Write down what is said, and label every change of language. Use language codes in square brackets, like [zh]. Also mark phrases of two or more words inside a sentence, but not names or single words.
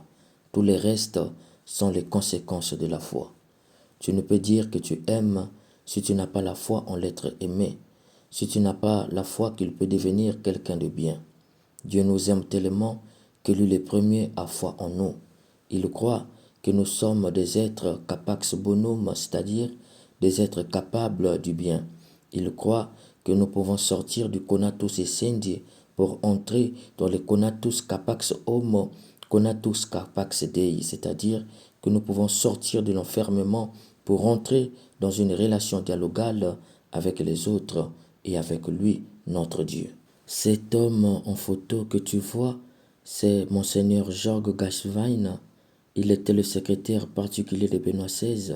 [fr] Tous les restes sont les conséquences de la foi. Tu ne peux dire que tu aimes si tu n'as pas la foi en l'être aimé, si tu n'as pas la foi qu'il peut devenir quelqu'un de bien. Dieu nous aime tellement que lui le premier a foi en nous. Il croit que nous sommes des êtres [la] capax bonum, [fr] c'est-à-dire des êtres capables du bien. Il croit que nous pouvons sortir du [la] conatus essendi [fr] pour entrer dans le [la] conatus capax homo, conatus carpax Dei, [fr] c'est-à-dire que nous pouvons sortir de l'enfermement pour entrer dans une relation dialogale avec les autres et avec lui, notre Dieu. Cet homme en photo que tu vois, c'est Monseigneur Georges Gasvin. Il était le secrétaire particulier de Benoît XVI.